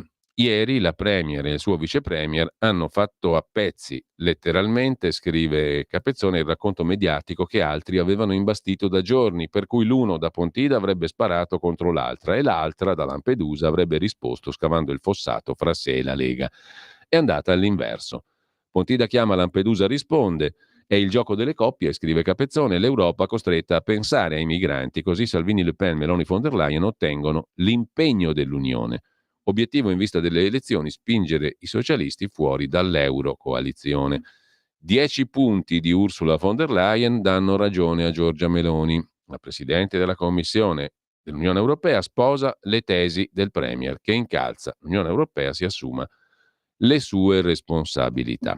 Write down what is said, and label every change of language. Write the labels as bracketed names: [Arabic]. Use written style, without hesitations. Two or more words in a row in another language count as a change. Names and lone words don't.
[Italian] Ieri la Premier e il suo vice Premier hanno fatto a pezzi, letteralmente, scrive Capezzone, il racconto mediatico che altri avevano imbastito da giorni, per cui l'uno da Pontida avrebbe sparato contro l'altra e l'altra da Lampedusa avrebbe risposto scavando il fossato fra sé e la Lega. È andata all'inverso. Pontida chiama, Lampedusa risponde. È il gioco delle coppie, scrive Capezzone, l'Europa costretta a pensare ai migranti, così Salvini, Le Pen, Meloni, von der Leyen ottengono l'impegno dell'Unione. Obiettivo in vista delle elezioni: spingere i socialisti fuori dall'euro coalizione. 10 punti di Ursula von der Leyen danno ragione a Giorgia Meloni. La Presidente della Commissione dell'Unione Europea sposa le tesi del Premier, che incalza l'Unione Europea si assuma le sue responsabilità.